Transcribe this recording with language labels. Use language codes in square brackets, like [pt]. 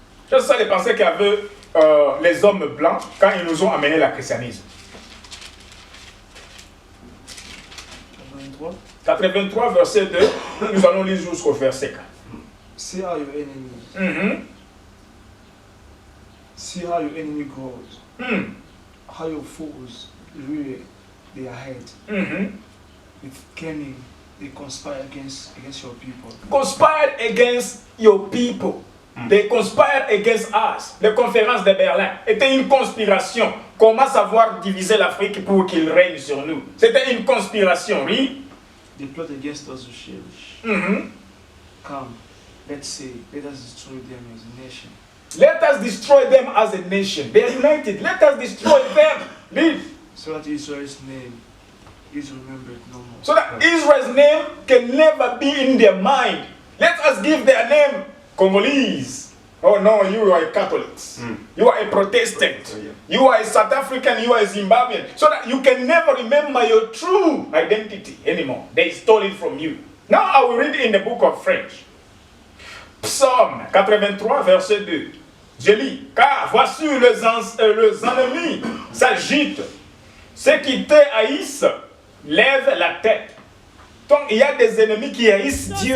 [fr] C'est ça les pensées qu'avaient les hommes blancs quand ils nous ont amené le christianisme. 83, verset 2. Nous allons lire jusqu'au verset 4. [en] See how your enemy. See how your enemy grows. How your foes rear their head. With cunning, they conspire against your people. Conspire against your people. They conspire against us. [fr] Les conférences de Berlin étaient une conspiration. Comment savoir diviser l'Afrique pour qu'il règne sur nous? C'était une conspiration, oui. [en] They plot against us with shame. Come, let's say, let us destroy them as a nation. Let us destroy them as a nation. They are united. Let us destroy them. Leave. So that Israel's name is remembered no more. So that Israel's name can never be in their mind. Let us give their name Congolese. Oh no, you are a Catholic. You are a Protestant. You are a South African. You are a Zimbabwean. So that you can never remember your true identity anymore. They stole it from you. Now I will read in the book of French. [fr] Psaume 83, verset 2. Je lis, car voici les ennemis s'agitent. Ceux qui te haïssent lèvent la tête. Donc il y a des ennemis qui haïssent Dieu.